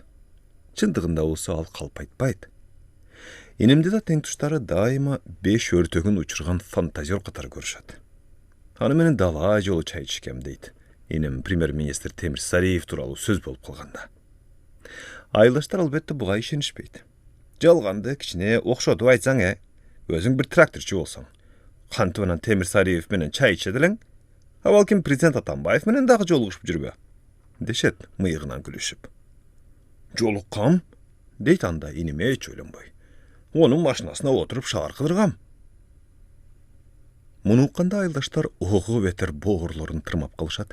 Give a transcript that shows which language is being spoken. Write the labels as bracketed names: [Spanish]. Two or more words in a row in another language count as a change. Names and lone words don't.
[Kyrgyz] Чындыгында болсо ал калп айтпайт. Энемде да тең туштары дайыма 5 өртөгүн учурган фантазер катары көрүшөт. Аны менен дала жолу чай ичкем дейт. Энем премьер-министр Темир Сариев тууралуу сөз болуп калганда. Айылдаштар албетте буга ишенишпейт. Жалганды кичине окшотуп айтсаң, Өзің бір тракторчы болсаң, кантип анан Темир Сариев менен чай ичет элең? А балким президент Атамбаев менен дагы жолугушуп жүрбө? Дешет мыйыгынан күлүшүп. Жолуккам? Дейт анда иниме эч ойлонбой. Онун машинасына отуруп шаар кыдыргам. Муну укканда айылдаштар ого бетер боорлорун тырмап калышат.